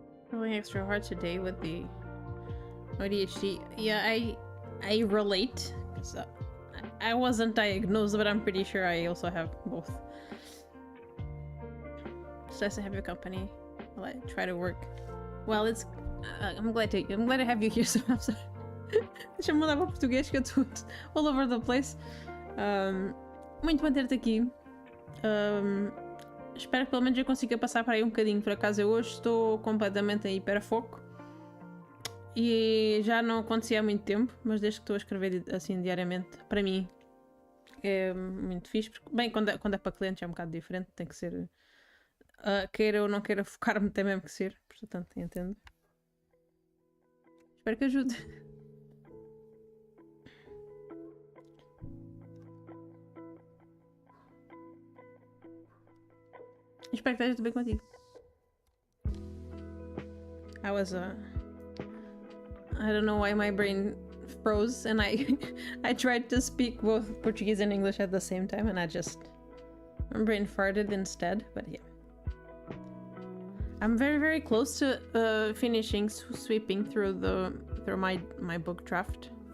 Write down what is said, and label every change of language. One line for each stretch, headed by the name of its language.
English: Really extra hard today with the ADHD. Yeah, I relate. So I wasn't diagnosed, but I'm pretty sure I also have both. It's nice to have your company while I try to work. Well, it's I'm glad to have you here. So I'm sorry.
Portuguese: Deixa-me mudar para português que eu estou
English: all over the place.
Portuguese: Muito bom ter-te aqui. Espero que pelo menos eu consiga passar para aí um bocadinho. Por acaso eu hoje estou completamente em hiperfoco. E já não acontecia há muito tempo, mas desde que estou a escrever assim diariamente, para mim é muito fixe. Porque, bem, quando é para clientes é um bocado diferente, tem que ser. Queira ou não queira focar-me, tem mesmo que ser. Portanto, entendo. Espero que ajude. Espero que esteja tudo bem contigo.
English: I don't know why my brain froze and I tried to speak both Portuguese and English at the same time and my brain farted instead, but yeah. I'm very, very close to finishing sweeping through my book draft.